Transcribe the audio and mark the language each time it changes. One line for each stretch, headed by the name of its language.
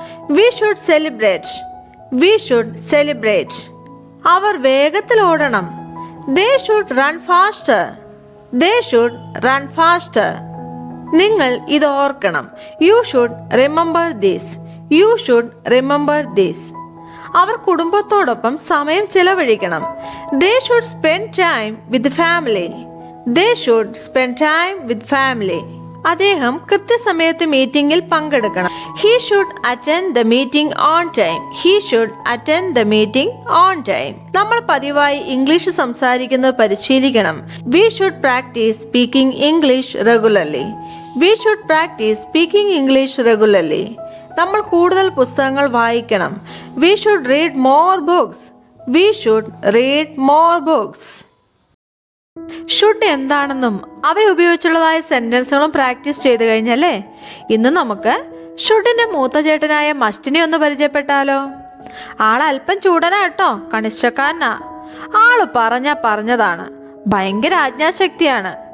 English: We should celebrate. We should celebrate.
Malayalam: അവർ വേഗത്തിൽ ഓടണം.
English: They should run faster. They should run faster.
Malayalam: നിങ്ങൾ ഇത് ഓർക്കണം.
English: You should remember this. You should remember this.
Malayalam: അവർ കുടുംബത്തോടൊപ്പം സമയം ചെലവഴിക്കണം.
English: They should spend time with the family. They should spend time with family.
Malayalam: അദ്ദേഹം കൃത്യസമയത്ത് മീറ്റിംഗിൽ പങ്കെടുക്കണം.
English: He should attend the meeting on time. He should attend the meeting on time.
Malayalam: നമ്മൾ പതിവായി English സംസാരിക്കുന്നത് പരിശീലിക്കണം.
English: We should practice speaking English regularly. We should practice speaking English regularly.
Malayalam: നമ്മൾ കൂടുതൽ പുസ്തകങ്ങൾ വായിക്കണം.
English: We should read more books. We should read more books.
Malayalam: Should എന്താണെന്നും അവ ഉപയോഗിച്ചുള്ളതായ സെന്റൻസുകളും പ്രാക്ടീസ് ചെയ്തു കഴിഞ്ഞല്ലേ, ഇന്ന് നമുക്ക് ഷുഡിന്റെ മൂത്ത ചേട്ടനായ മസ്റ്റിനെ ഒന്ന് പരിചയപ്പെട്ടാലോ. ആളല്പം ചൂടനാ കേട്ടോ, കണിഷ്ഠക്കാരനാ. ആള് പറഞ്ഞതാണ്, ഭയങ്കര ആജ്ഞാശക്തിയാണ്.